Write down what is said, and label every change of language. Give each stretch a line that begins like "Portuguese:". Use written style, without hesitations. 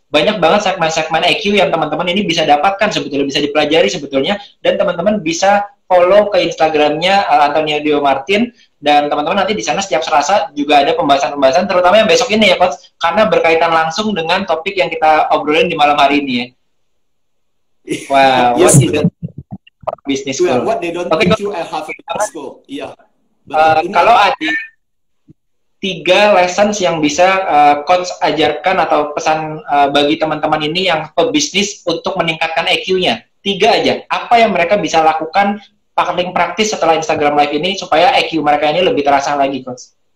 Indonesian: Banyak banget segmen-segmen EQ yang teman-teman ini bisa dapatkan sebetulnya, bisa dipelajari sebetulnya, dan teman-teman bisa follow ke Instagramnya Antonio Dio Martin, dan teman-teman nanti di sana setiap Selasa juga ada pembahasan-pembahasan, terutama yang besok ini ya Coach, karena berkaitan langsung dengan topik yang kita obrolin di malam hari ini ya.
English: Wow, yes, business school. What they don't teach you at Harvard School.
Indonesian: Iya. Kalau ada 3 lessons yang bisa Coach ajarkan atau pesan bagi teman-teman ini yang pebisnis untuk meningkatkan EQ-nya, 3 aja. Apa yang mereka bisa lakukan paling praktis setelah Instagram Live ini supaya EQ mereka ini lebih terasa lagi, Coach?